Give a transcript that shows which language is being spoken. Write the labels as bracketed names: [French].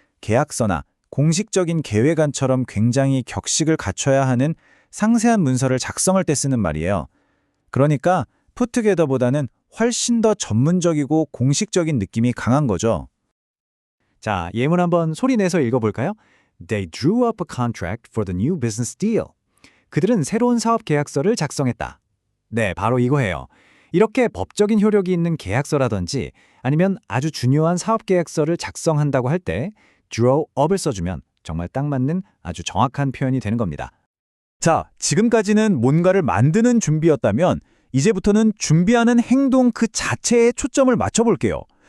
[Korean] 계약서나 공식적인 계획안처럼 굉장히 격식을 갖춰야 하는 상세한 문서를 작성할 때 쓰는 말이에요. 그러니까 put together보다는 훨씬 더 전문적이고 공식적인 느낌이 강한 거죠. 자, 예문 한번 소리 내서 읽어볼까요? [English] They drew up a contract for the new business deal. [Korean] 그들은 새로운 사업 계약서를 작성했다. 네, 바로 이거예요. 이렇게 법적인 효력이 있는 계약서라든지 아니면 아주 중요한 사업 계약서를 작성한다고 할 때 draw up을 써주면 정말 딱 맞는 아주 정확한 표현이 되는 겁니다. 자, 지금까지는 뭔가를 만드는 준비였다면 이제부터는 준비하는 행동 그 자체에 초점을 맞춰볼게요.